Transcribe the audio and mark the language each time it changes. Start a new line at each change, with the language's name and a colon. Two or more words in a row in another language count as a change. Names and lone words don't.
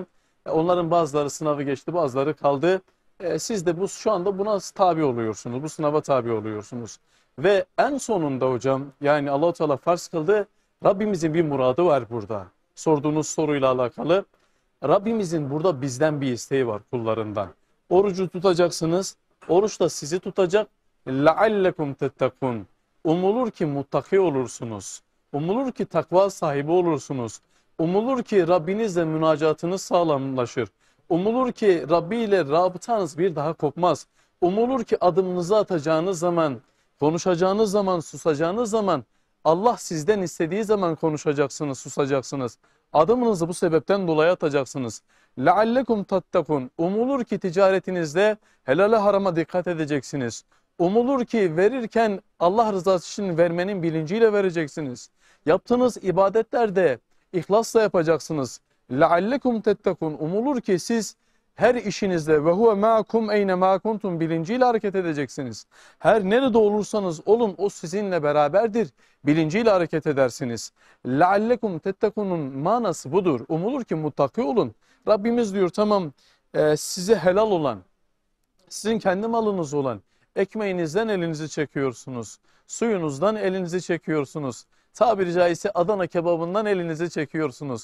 Turkish: Onların bazıları sınavı geçti, bazıları kaldı. Siz de şu anda buna tabi oluyorsunuz, bu sınava tabi oluyorsunuz. Ve en sonunda hocam yani Allah-u Teala farz kıldı. Rabbimizin bir muradı var burada. Sorduğunuz soruyla alakalı. Rabbimizin burada bizden bir isteği var kullarından. Orucu tutacaksınız. Oruç da sizi tutacak.
Arabic: لَعَلَّكُمْ تَتَّقُونَ.
Turkish: Umulur ki muttaki olursunuz. Umulur ki takva sahibi olursunuz. Umulur ki Rabbinizle münacatınız sağlamlaşır. Umulur ki Rabbi ile rabıtanız bir daha kopmaz. Umulur ki adımınızı atacağınız zaman, konuşacağınız zaman, susacağınız zaman Allah sizden istediği zaman konuşacaksınız, susacaksınız. Adımınızı bu sebepten dolayı atacaksınız.
Arabic: لَعَلَّكُمْ تَتَّقُونَ.
Turkish: Umulur ki ticaretinizde helale harama dikkat edeceksiniz. Umulur ki verirken Allah rızası için vermenin bilinciyle vereceksiniz. Yaptığınız ibadetlerde ihlasla yapacaksınız.
Arabic: لَعَلَّكُمْ تَتَّقُونَ.
Turkish: Umulur ki siz her işinizde
Arabic: وهو معكم أين ما كنتم
Turkish: bilinciyle hareket edeceksiniz. Her nerede olursanız olun o sizinle beraberdir. Bilinciyle hareket edersiniz.
Arabic: لَعَلَّكُمْ تَتَّقُونَ'un
Turkish: manası budur. Umulur ki muttaki olun. Rabbimiz diyor tamam size helal olan, sizin kendi malınız olan ekmeğinizden elinizi çekiyorsunuz. Suyunuzdan elinizi çekiyorsunuz. Tabiri caizse Adana kebabından elinizi çekiyorsunuz.